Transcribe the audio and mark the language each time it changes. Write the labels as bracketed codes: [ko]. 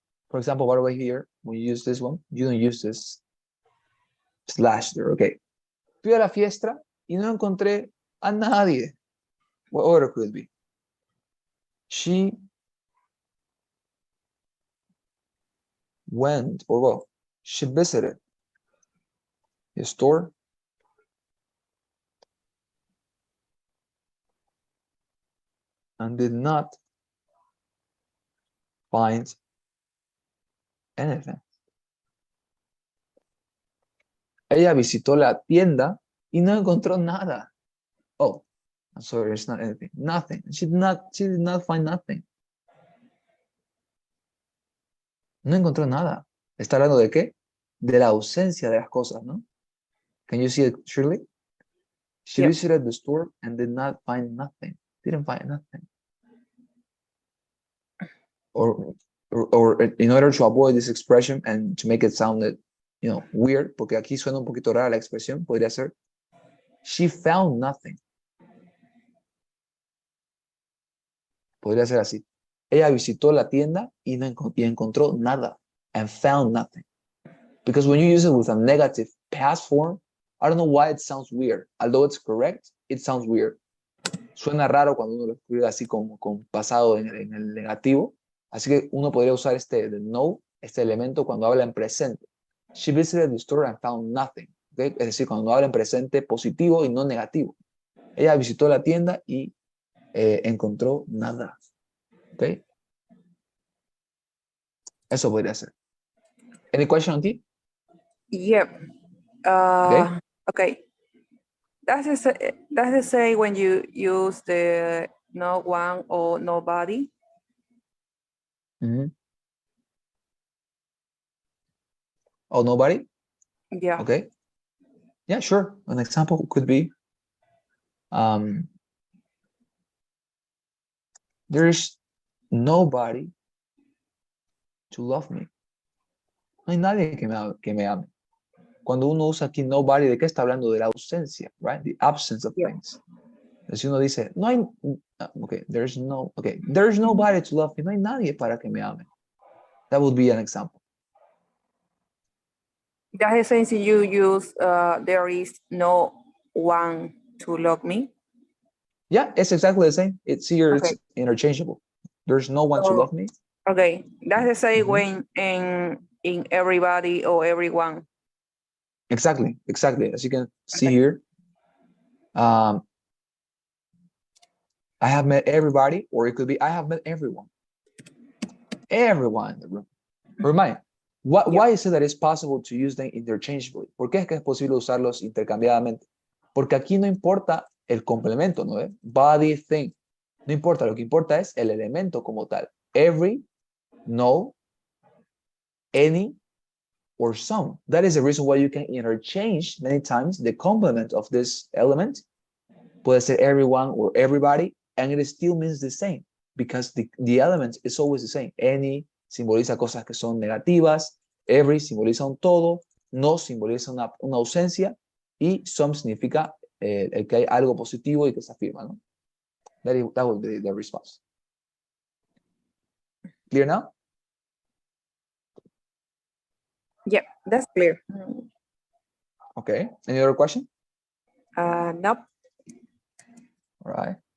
[en] For example, by the way, here, when you use this one, you don't use this slash there. Okay. [es] Fui a la fiesta y no encontré a nadie. [en] What order could it be? She went, or well, she visited the store and did not find anything. [es] Ella visitó la tienda y no encontró nada. [en] Oh, I'm sorry, it's not anything. Nothing. She did not find nothing. [es] No encontró nada. ¿Está hablando de qué? De la ausencia de las cosas, ¿no? [en] Can you see it, Shirley? She Yep. visited the store and did not find nothing. Didn't find nothing. Or in order to avoid this expression and to make it sound, weird, [es] porque aquí suena un poquito rara la expresión, podría ser, [en] she found nothing. [es] Podría ser así. Ella visitó la tienda y encontró nada. [en] And found nothing. Because when you use it with a negative past form, I don't know why it sounds weird. Although it's correct, it sounds weird. [es] Suena raro cuando uno lo escribe así con pasado en el negativo. Así que uno podría usar [en] the no, [es] este elemento, cuando habla en presente. [en] She visited the store and found nothing. ¿Okay? [es] Es decir, cuando habla en presente positivo y no negativo. Ella visitó la tienda y encontró nada. [en] ¿Okay? [es] Eso podría ser. [en] Any question on it? Yep. Okay. Does it say when you use the no one or nobody? Mm-hmm. Oh, nobody? Yeah. Okay. Yeah, sure. An example could be, there's nobody to love me. [es] No hay nadie que me ame. Cuando uno usa aquí nobody, ¿de qué está hablando? De la ausencia, [en] right? The absence of things. [es] Si uno dice, no hay, [en] there's nobody to love me. [es] No hay nadie para que me ame. [en] That would be an example. Does it say si you use there is no one to love me? Yeah, it's exactly the same. It's here, Okay. It's interchangeable. There's no one to love me. Okay. Does it say Mm-hmm. when in everybody or everyone? Exactly. As you can see here, I have met everybody, or it could be I have met everyone. Everyone in the room. Remind, why is it that it's possible to use them interchangeably? [es] ¿Por qué es que es posible usarlos intercambiadamente? Porque aquí no importa el complemento, ¿no? Body, thing. No importa, lo que importa es el elemento como tal. [en] Every, no, any, or some. That is the reason why you can interchange many times the complement of this element. [es] Puede ser [en] everyone or everybody, and it still means the same. because the element is always the same. [es] Any simboliza cosas que son negativas, every simboliza un todo, no simboliza una ausencia, y some significa el que hay algo positivo y que se afirma, ¿no? [en] That would be the response. Clear now? Yeah, that's clear. Okay. Any other question? Nope. All right.